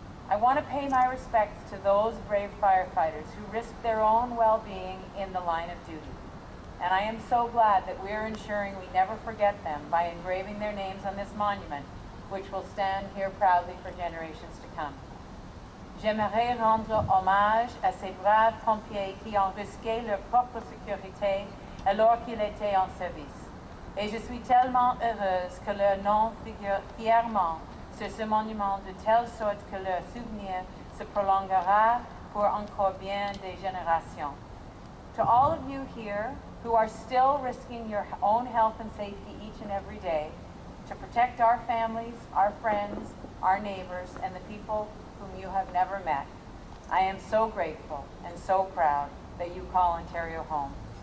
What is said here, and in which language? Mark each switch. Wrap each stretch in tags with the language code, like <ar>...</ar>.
<en>I want to pay my respects to those brave firefighters who risked their own well-being in the line of duty. And I am so glad that we are ensuring we never forget them by engraving their names on this monument, which will stand here proudly for generations to come.</en> <fr>J'aimerais rendre hommage à ces braves pompiers qui ont risqué leur propre sécurité alors qu'ils étaient en service. Et je suis tellement heureuse que leur nom figure fièrement sur ce monument de telle sorte que leur souvenir se prolongera pour encore bien des générations.</fr> <en>To all of you here who are still risking your own health and safety each and every day to protect our families, our friends, our neighbors, and the people whom you have never met, I am so grateful and so proud that you call Ontario home.</en>